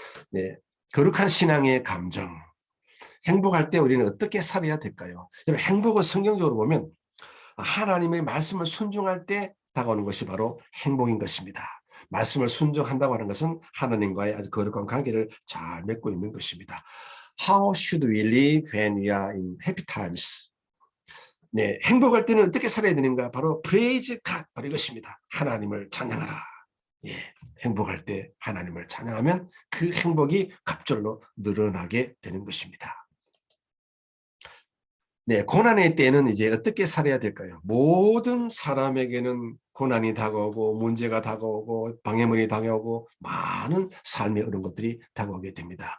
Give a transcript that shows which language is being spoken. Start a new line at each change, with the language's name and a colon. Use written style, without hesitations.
Korean: 네, 거룩한 신앙의 감정. 행복할 때 우리는 어떻게 살아야 될까요? 여러분, 행복을 성경적으로 보면 하나님의 말씀을 순종할 때 다가오는 것이 바로 행복인 것입니다. 말씀을 순종한다고 하는 것은 하나님과의 아주 거룩한 관계를 잘 맺고 있는 것입니다.
English: How should we live when we are in happy times?
Korean: 네, 행복할 때는 어떻게 살아야 되는가? 바로
English: praise God,
Korean: 바로 이것입니다. 하나님을 찬양하라. 예, 행복할 때 하나님을 찬양하면 그 행복이 갑절로 늘어나게 되는 것입니다. 네, 고난의 때는 이제 어떻게 살아야 될까요? 모든 사람에게는 고난이 다가오고 문제가 다가오고 방해물이 다가오고 많은 삶의 어려운 것들이 다가오게 됩니다.